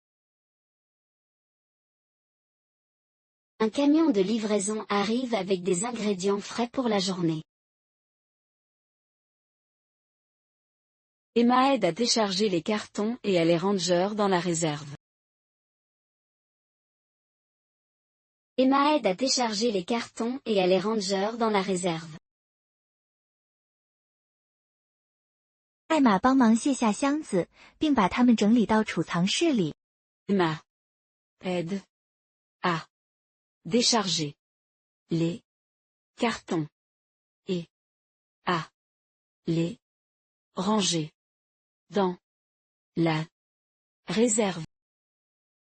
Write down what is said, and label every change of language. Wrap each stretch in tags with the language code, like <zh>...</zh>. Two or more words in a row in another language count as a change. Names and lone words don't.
<fr>Un camion de livraison arrive avec des ingrédients frais pour la journée. Emma aide à décharger les cartons et à les ranger dans la réserve. Emma aide à décharger les cartons et à les ranger dans la réserve.</fr> <zh>艾玛帮忙卸下箱子，并把它们整理到储藏室里。</zh> <fr>Emma aide à décharger les cartons et à les ranger dans la réserve.</fr>